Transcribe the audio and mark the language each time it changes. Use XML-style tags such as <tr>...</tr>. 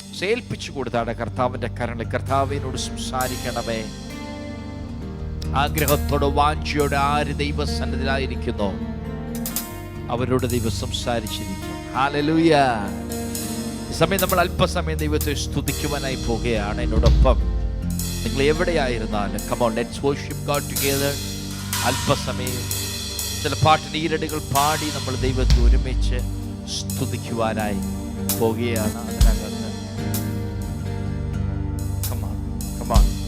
<ml>ഏൽപ്പിച്ചു കൊടുത്താണ് കർത്താവിൻ്റെ കരങ്ങളിൽ. കർത്താവിനോട് സംസാരിക്കണമേ. ആഗ്രഹത്തോടെ, വാഞ്ചയോടെ ആര് ദൈവസന്നിധിയിലായിരിക്കുന്നോ അവരോട് ദൈവം സംസാരിച്ചിരിക്കും. ഹല്ലേലൂയ. ഈ സമയം നമ്മൾ അല്പസമയം ദൈവത്തെ സ്തുതിക്കുവാനായി പോകുകയാണ്. എന്നോടൊപ്പം നിങ്ങൾ എവിടെയായിരുന്നാലും</ml> <en>come on, let's worship God together.</en> <ml>അല്പസമയം ചില പാട്ടിൻ്റെ ഈരടികൾ പാടി നമ്മൾ ദൈവത്തെ ഒരുമിച്ച് സ്തുതിക്കുവാനായി പോകുകയാണ്. അതിനകത്ത്</ml> <en>come on.</en>